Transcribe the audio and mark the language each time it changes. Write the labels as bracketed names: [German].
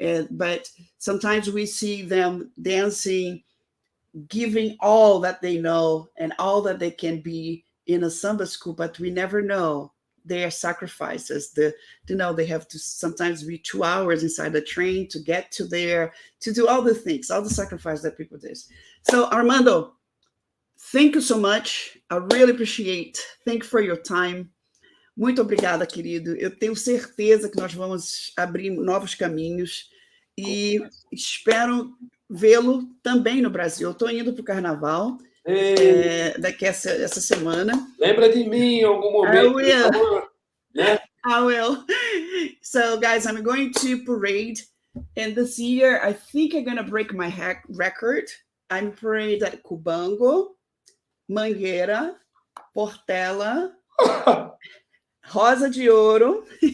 [English] But sometimes we see them dancing, giving all that they know and all that they can be in a samba school, but we never know their sacrifices. They have to sometimes be 2 hours inside the train to get to there, to do all the things, all the sacrifice that people do. So, Armando, thank you so much. I really appreciate. Thank you for your time. [Portuguese] Muito obrigada, querido. Eu tenho certeza que nós vamos abrir novos caminhos e espero vê-lo também no Brasil. Eu estou indo para o Carnaval daqui essa semana. Lembra de mim em algum momento. [English] I will. So, guys, I'm going to parade. And this year, I think I'm going to break my record. I'm parade at Cubango, Mangueira, Portela, Rosa de Ouro.